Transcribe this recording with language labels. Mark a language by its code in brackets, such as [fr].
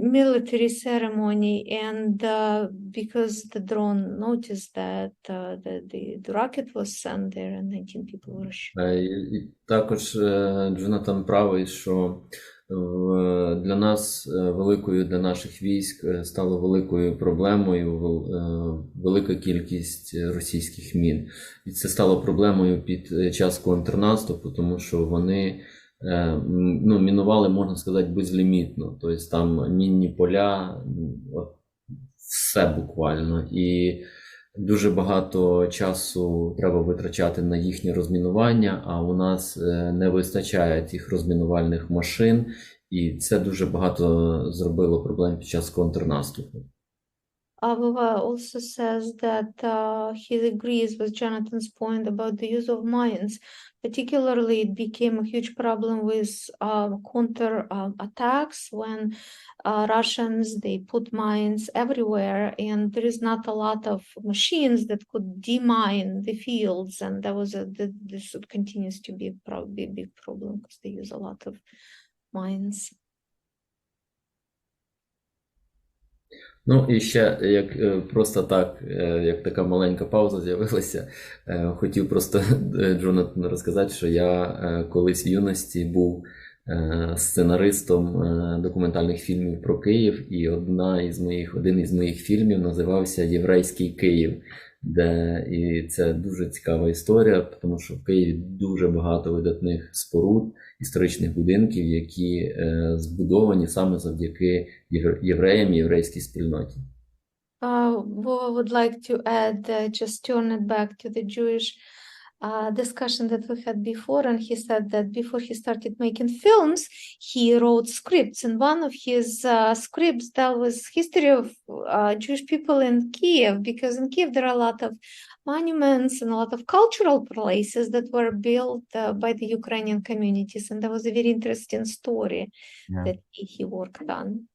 [en] military ceremony, and because the drone noticed that the rocket was sent there and 19 people were shot. [uk] І також Джонатан правий, що для нас великою, для наших військ стало великою проблемою велика кількість російських мін. І це стало проблемою під час контрнаступу, тому що вони мінували, можна сказати, безлімітно. Тобто там мінні поля, все буквально. І дуже багато часу треба витрачати на їхнє розмінування, а у нас не вистачає цих розмінувальних машин, і це дуже багато зробило проблем під час контрнаступу. [en] Avova also says that he agrees with Jonathan's point about the use of mines. Particularly, it became a huge problem with counter attacks when Russians, they put mines everywhere, and there is not a lot of machines that could demine the fields, and that was this continues to be a big problem because they use a lot of mines. [uk] Ну і ще, як просто так, як така маленька пауза з'явилася, хотів просто Джонатану розказати, що я колись в юності був сценаристом документальних фільмів про Київ, і один із моїх фільмів називався «Єврейський Київ», і це дуже цікава історія, тому що в Києві дуже багато видатних споруд, історичних будинків, які збудовані саме завдяки євреям і єврейській спільноті. [en] Vova would like to add, just turn it back to the Jewish discussion that we had before, and he said that before he started making films, he wrote scripts, and one of his scripts dealt with history of Jewish people in Kiev, because in Kiev there are a lot of monuments and a lot of cultural places that were built by the Ukrainian communities, and that was a very interesting story that he worked on.